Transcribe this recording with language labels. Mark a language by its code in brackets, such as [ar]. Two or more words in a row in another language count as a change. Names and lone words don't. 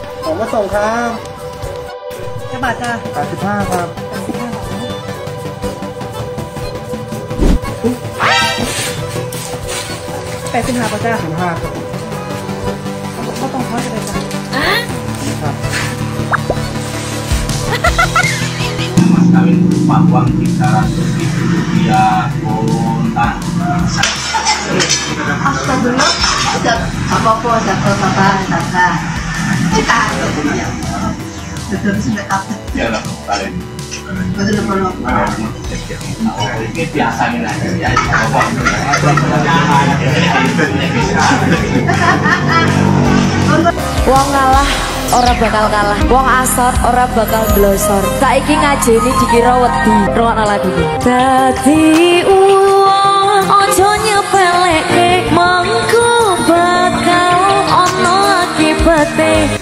[th] ของมาส่งครับ จะบาทจ้ะ 85ครับ 85ป่ะจ้ะ 85ครับ เขาต้องทอดกันเลยจ้ะ ครับ [id] Mas kawin berupa uang 300.000 rupiah kontan. Astagfirullah, udah apa-apa, udah apa-apa, kita betul sudah apa? Ya lah, kalian. Betul kalau Ini biasanya ya. [jv] Wong ngalah ora bakal kalah, wong asor ora bakal blosor. Saiki ngajeni dikira wedi. Rungokno lagu iki. Dadi wong aja nyepelekke, mengko bakal ono akibate.